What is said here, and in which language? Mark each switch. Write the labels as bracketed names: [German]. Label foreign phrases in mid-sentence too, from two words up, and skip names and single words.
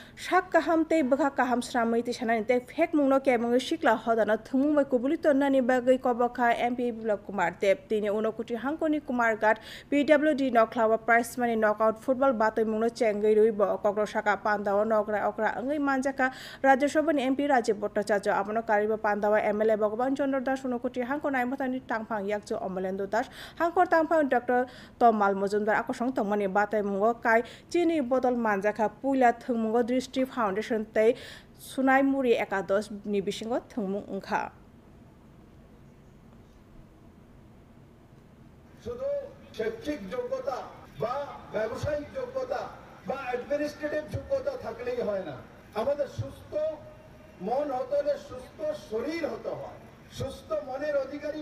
[Kok Borok] sak kaham tei bwkha kaham sramui ti sanani tei fek mungno kemung sikla hodana thumung bai kubuli tonnani bagui kobakha MP Biplop Kumar Dev tini Unokuti Hankoni Kumar Ghat PWD Noklawa [English] Prize Money Knockout Football [Kok Borok] batoi mungno chengui rui bo kokro saka Pandao nokra okra angai manjaka Rajya Sabhani MP Rajiv Bhattacharya abono kariba Pandao MLA Bhagaban Chandra Das Unokuti Hankon Aimotani Tangphang Yakjo Amalendo Das Hankor Tangphang Dr. Tomal Mojumdar akosong tongmani batai mungo kai chini botol manjaka puila thungmungo Dristy Foundation tei Sunai Muri Ekadosh ni bisingo thungmung wngkha [Bangla] শুধু শৈক্ষিক যোগ্যতা বা ব্যবসায়িক যোগ্যতা বা অ্যাডমিনিস্ট্রেটিভ যোগ্যতা থাকলেই হয় না আমাদের সুস্থ মন হতে হলে সুস্থ শরীর হতে হয় সুস্থ মনের অধিকারী